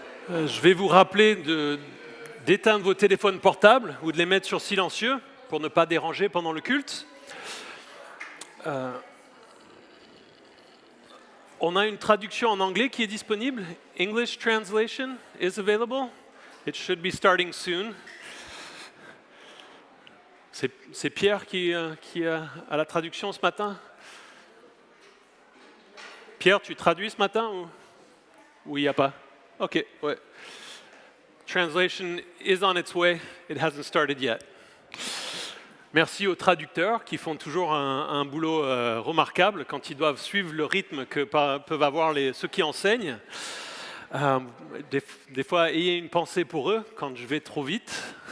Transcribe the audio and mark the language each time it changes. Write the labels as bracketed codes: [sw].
[fr] Je vais vous rappeler d'éteindre vos téléphones portables ou de les mettre sur silencieux pour ne pas déranger pendant le culte. On a une traduction en anglais qui est disponible. [en] English translation is available. It should be starting soon. [fr] C'est Pierre qui a la traduction ce matin. Pierre, tu traduis ce matin ou il n'y a pas? Ok, ouais. [en] Translation is on its way. It hasn't started yet. [fr] Merci aux traducteurs qui font toujours un boulot remarquable quand ils doivent suivre le rythme que peuvent avoir ceux qui enseignent. Des fois, ayez une pensée pour eux quand je vais trop vite.